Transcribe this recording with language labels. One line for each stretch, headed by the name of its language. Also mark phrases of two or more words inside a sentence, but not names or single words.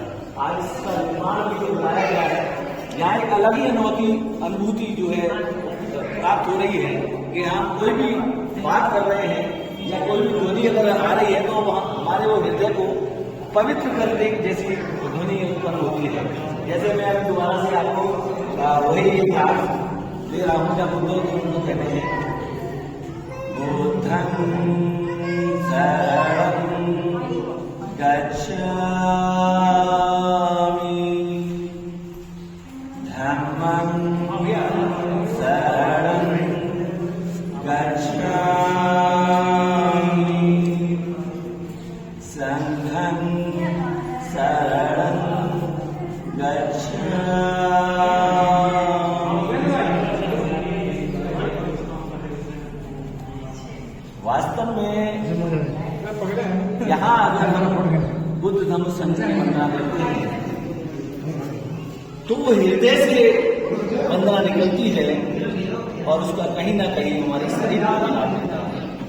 Hindi: आज इसका निर्माण भी जो बनाया गया है, यहाँ एक अलग ही अनोखी अनुभूति जो है प्राप्त हो रही है कि हम कोई भी बात कर रहे हैं या कोई भी ध्वनि अगर आ रही है तो हमारे वो हृदय को पवित्र करने जैसी ध्वनि उत्पन्न होती है। जैसे मैं अभी दोबारा से आपको वही पाठ ले रहा हूँ जब बुद्ध कहते हैं
Pali: बुद्धं शरणं गच्छामि धम्मं शरणं गच्छामि संघं शरणं गच्छामि।
Hindi: वास्तव में यहाँ अगर हम बुद्ध धम्म संघ की वंदना करते हैं तो वो हृदय से वंदना निकलती है और उसका कहीं ना कहीं हमारे शरीर को भी लाभ मिलता है।